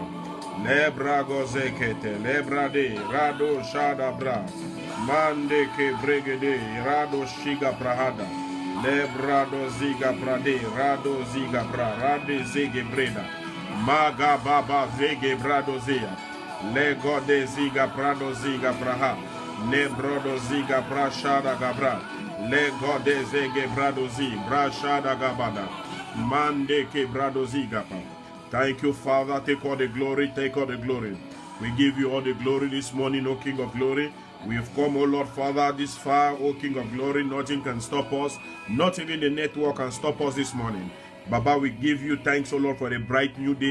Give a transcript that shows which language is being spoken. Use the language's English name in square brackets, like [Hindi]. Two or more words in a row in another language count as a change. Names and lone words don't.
[English] lebrago zekete, lebrade, rado shada bra, mande ke bregede, rado shiga prahada, lebrado ziga prade, rado ziga pra, rade zege breda, maga baba zege brado zia, lego de ziga prado ziga praha, lebrodo ziga prashada gabra, lego de zege brado zi, brashada gabada, mande ke brado ziga pa. Thank you, Father. Take all the glory. Take all the glory. We give you all the glory this morning, O King of Glory. We've come, O Lord Father, this far, O King of Glory. Nothing can stop us. Not even the network can stop us this morning. Baba, we give you thanks, O Lord, for a bright new day.